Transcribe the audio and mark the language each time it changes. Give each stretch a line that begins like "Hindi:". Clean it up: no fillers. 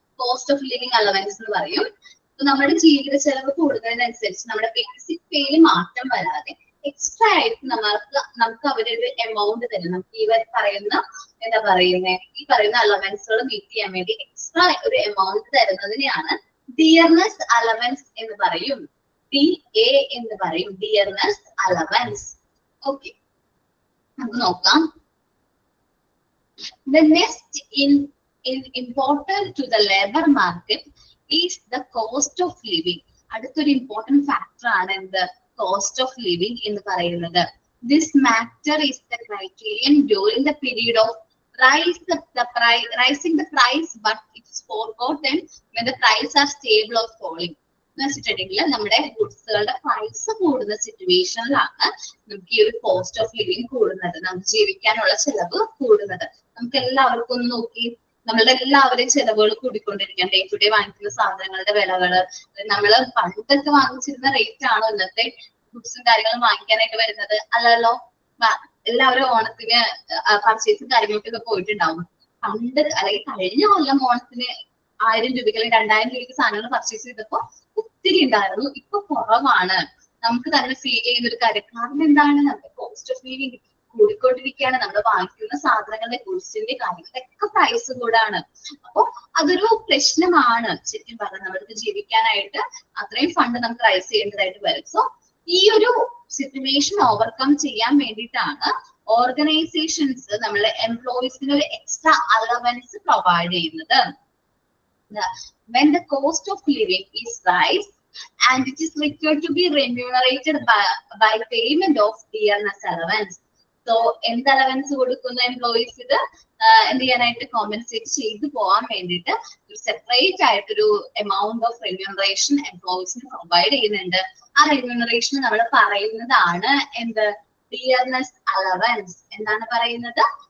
Malayalam: Cost of living allowance എന്ന് പറയും. നമ്മുടെ ജീവിത ചെലവ് കൂടുന്നതിനനുസരിച്ച് നമ്മുടെ ബേസിക് പേയിൽ മാറ്റം വരാതെ എക്സ്ട്രാ ആയിട്ട് നമുക്ക് അവരൊരു എമൗണ്ട് തരും. നമുക്ക് ഈ പറയുന്ന എന്താ പറയുന്നത്, ഈ പറയുന്ന അലവൻസുകൾ മീറ്റ് ചെയ്യാൻ വേണ്ടി എക്സ്ട്രാ ഒരു എമൗണ്ട് തരുന്നതിനെയാണ് ഡിയർനെസ് അലവൻസ് എന്ന് പറയും. DA എന്ന് പറയും, ഡിയർനെസ് അലവൻസ്. ഓക്കെ, നമുക്ക് നോക്കാം.
English: The next important to the labor market is the cost of living.
Malayalam: അടുത്തൊരു ഇമ്പോർട്ടന്റ് ഫാക്ടർ ആണ് എന്ത്? കോസ്റ്റ് ഓഫ് ലിവിങ് എന്ന് പറയുന്നത്.
English: This matter is the criterion during the period of rising the price, but it's forgotten when the prices are stable or falling.
Malayalam: എന്ന് വെച്ചിട്ടുണ്ടെങ്കിൽ നമ്മുടെ ഗുഡ്സുകളുടെ price കൂടുന്ന സിറ്റുവേഷനിലാണ് നമുക്ക് ഈ ഒരു കോസ്റ്റ് ഓഫ് ലിവിങ് കൂടുന്നത്, നമുക്ക് ജീവിക്കാനുള്ള ചെലവ് കൂടുന്നത്. നമുക്ക് എല്ലാവർക്കും ഒന്ന് നോക്കി, നമ്മളുടെ എല്ലാവരുടെയും ചെലവുകൾ കൂടിക്കൊണ്ടിരിക്കുകയാണ്. ഡേ ടു ഡേ വാങ്ങിക്കുന്ന സാധനങ്ങളുടെ വിലകള് നമ്മള് പണ്ടൊക്കെ വാങ്ങിച്ചിരുന്ന റേറ്റ് ആണോ ഇന്നത്തെ ഗുഡ്സും കാര്യങ്ങളും വാങ്ങിക്കാനായിട്ട് വരുന്നത്? അല്ലല്ലോ. എല്ലാവരും ഓണത്തിന് പർച്ചേസും കാര്യങ്ങളൊക്കെ പോയിട്ടുണ്ടാവും. പണ്ട് അല്ലെങ്കിൽ കഴിഞ്ഞ കൊല്ലം ഓണത്തിന് 1000 രൂപയ്ക്ക് അല്ലെങ്കിൽ 2000 രൂപയ്ക്ക് സാധനങ്ങൾ പർച്ചേസ് ചെയ്തപ്പോ ഒത്തിരി ഉണ്ടായിരുന്നു. ഇപ്പൊ കുറവാണ്. നമുക്ക് തന്നെ ഫീൽ ചെയ്യുന്ന ഒരു കാര്യം. കാരണം എന്താണ്? നമ്മുടെ കോസ്റ്റ് ഓഫ് ലിവിങ് കൂടിക്കൊണ്ടിരിക്കുകയാണ്. നമ്മൾ വാങ്ങിക്കുന്ന സാധനങ്ങളുടെ ഗുഡ്സിന്റെ കാര്യങ്ങളുടെ ഒക്കെ പ്രൈസ് കൂടാണ്. അപ്പൊ അതൊരു പ്രശ്നമാണ്. ശരിക്കും പറഞ്ഞാൽ നമ്മൾക്ക് ജീവിക്കാനായിട്ട് അത്രയും ഫണ്ട് നമുക്ക് റൈസ് ചെയ്യേണ്ടതായിട്ട് വരും. സോ ഈ ഒരു സിറ്റുവേഷൻ ഓവർകം ചെയ്യാൻ വേണ്ടിയിട്ടാണ് ഓർഗനൈസേഷൻസ് നമ്മളെ എംപ്ലോയീസിന് ഒരു എക്സ്ട്രാ അലവൻസ് പ്രൊവൈഡ് ചെയ്യുന്നത്.
English: When the cost of living is rise and it is required to be remunerated by payment of dearness allowance.
Malayalam: So എന്ത് അലവൻസ് കൊടുക്കുന്ന എംപ്ലോയീസ് ഇത് എന്ത് ചെയ്യാനായിട്ട് കോമ്പൻസേറ്റ് ചെയ്തു പോകാൻ വേണ്ടിയിട്ട് ഒരു സെപ്പറേറ്റ് ആയിട്ടൊരു എമൗണ്ട് ഓഫ് റെമ്യൂണറേഷൻ എംപ്ലോയീസിന് പ്രൊവൈഡ് ചെയ്യുന്നുണ്ട്. ആ റെമ്യൂണറേഷൻ നമ്മൾ പറയുന്നതാണ് എന്ത്? Dearness allowance. എന്താണ് പറയുന്നത്?